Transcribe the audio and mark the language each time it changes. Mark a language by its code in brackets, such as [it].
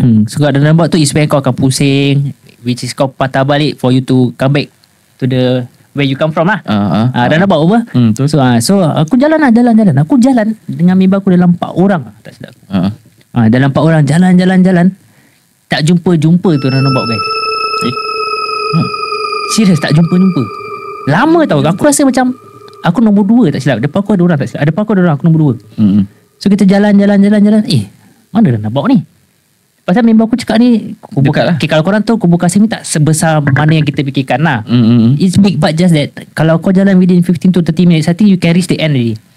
[en] So kat roundabout tu is where [ms] kau akan pusing, [en] which is [ms] kau patah balik [en] for you to come back to the where you come from lah. [ms] Roundabout apa? So aku jalan. Aku jalan dengan member aku dalam 4 orang. Tak silap aku. Dalam 4 orang jalan. Tak jumpa tu roundabout guys. Serius tak jumpa. Lama tau. Aku rasa macam aku nombor 2 tak silap. Depan aku ada orang tak silap. Depan aku ada orang, aku nombor 2. So kita jalan. Mana roundabout ni? Pasal member aku cakap ni dekat lah. Okay, kalau korang tahu Kubur Kasim ni tak sebesar mana yang kita fikirkan lah. [en] It's big, but just that [ms] kalau kau jalan [en] within 15 to 30 minutes, I think you can reach the end already.